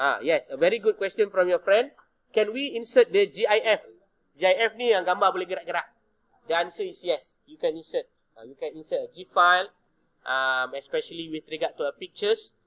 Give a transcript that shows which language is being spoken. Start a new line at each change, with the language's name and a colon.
English: Yes, a very good question from your friend. Can we insert the GIF?
Malay: GIF ni yang gambar boleh gerak-gerak.
English: The answer is yes. You can insert. You can insert a GIF file, especially with regard to pictures.